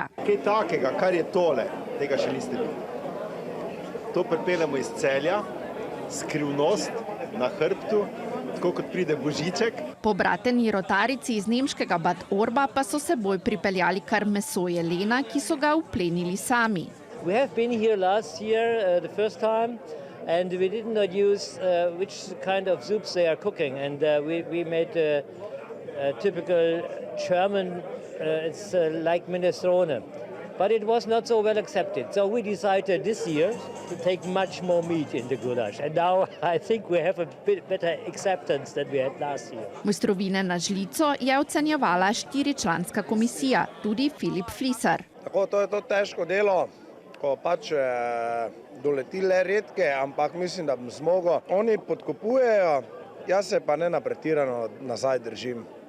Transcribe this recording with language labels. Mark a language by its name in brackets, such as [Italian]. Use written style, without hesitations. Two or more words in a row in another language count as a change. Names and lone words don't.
[Slovenian] Kaj takega, kar je tole, tega še niste bili. To pripeljamo iz Celja, skrivnost na hrbtu, tako kot pride Božiček. Pobrateni rotarici iz nemškega Bad Orba pa so seboj pripeljali kar meso jelena, ki so ga uplenili sami. [English] We have been here last year, the first time. And we did not use which kind of soups they are cooking. And we made a typical German, it's like minestrone. But it was not so well accepted. So we decided this year to take much more meat in the goulash. And now I think we have a bit better acceptance than we had last year. [Slovenian] Mojstrovine na žlico je ocenjevala 4-članska komisija, tudi Filip Flisar. Tako, to je to težko delo, ko pač doleti le redke, ampak mislim, da bom zmogel. Oni podkupujejo, jaz se pa ne na pretirano nazaj držim.